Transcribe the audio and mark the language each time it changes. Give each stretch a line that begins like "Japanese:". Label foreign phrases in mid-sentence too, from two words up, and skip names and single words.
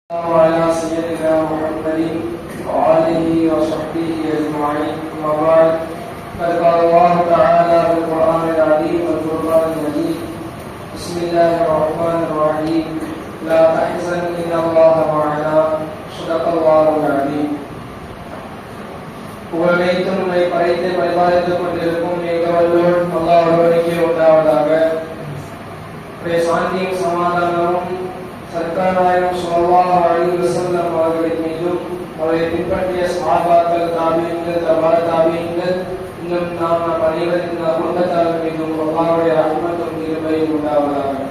Arabic: وعلى سيدنا محمد وآله وصحبه أجمعين. أما بعد، قد قال الله تعالى في القرآن العظيم والفرقان المجيد: بسم الله الرحمن الرحيم. لا تحزن إن الله معنا. صدق الله العظيم.
Tamil: புகழைத்தும் உன்னை படைத்து பரிபாலித்துக் கொண்டிருக்கும் ஏகவல்லோன் அல்லாஹ் ஒருவனுக்கே உண்டாவதாக. சாந்தியும் சமாதானமும் சர்க்காராயம்
Arabic: صلى الله عليه وسلم
Tamil: அவர்களின் மீதும் அவரை பின்பற்றிய சஹாபாக்கள், தாபீன்கள், தபா தாபீன்கள், இன்னும் நாம் அனைவரின் குடும்பத்தார் மீதும் அல்லாஹ்வுடைய ரஹ்மத்தும் கிருபையும் உண்டாவதாக.